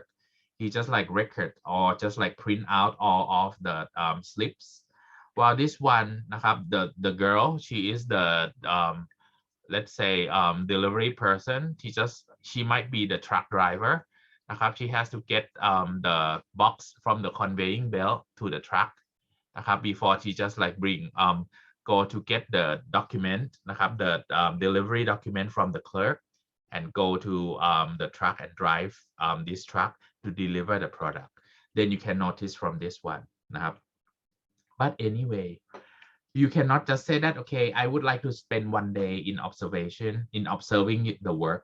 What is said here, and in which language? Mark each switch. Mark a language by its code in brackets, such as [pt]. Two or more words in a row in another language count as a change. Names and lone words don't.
[en] He just like record or just like print out all of the slips. While this one the girl, she is the let's say delivery person. She might be the truck driver [th] นะครับ [en] she has to get the box from the conveying belt to the truck [th] นะครับ [en] before she just like bring go to get the document [th] นะครับ [en] the delivery document from the clerk and go to the truck and drive this truck to deliver the product. Then you can notice from this one [th] นะครับ [en] but anyway, you cannot just say that, okay, I would like to spend one day in observation, in observing the work.